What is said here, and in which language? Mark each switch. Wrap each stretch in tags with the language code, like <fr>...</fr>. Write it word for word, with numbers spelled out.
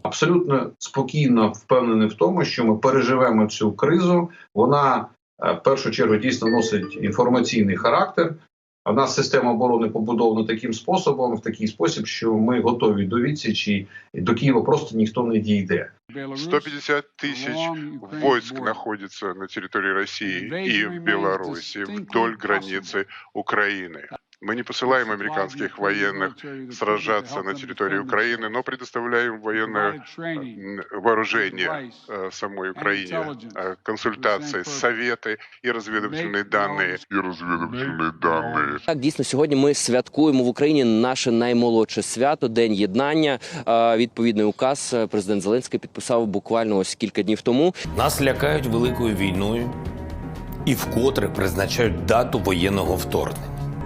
<uk>Абсолютно спокійно впевнений в тому, що ми переживемо цю кризу. Вона в першу чергу дійсно носить інформаційний характер. У нас система оборони побудована таким способом, в такий спосіб, що ми готові до відсічі, до Києва просто ніхто не дійде.</uk> <ru>сто пятьдесят тысяч войск находится на территории России и в Беларуси вдоль границы Украины. Мы не посылаем американских военных сражаться на территории Украины, но предоставляем военное вооружение самой Украине, консультации, советы и разведывательные данные.</ru> <uk>І розвідувальні дані. Так, дійсно, сьогодні ми святкуємо в Україні наше наймолодше свято, День Єднання. Відповідний указ президент Зеленський підписав буквально ось кілька днів тому. Нас лякають великою війною і вкотре призначають дату воєнного вторгнення.</uk>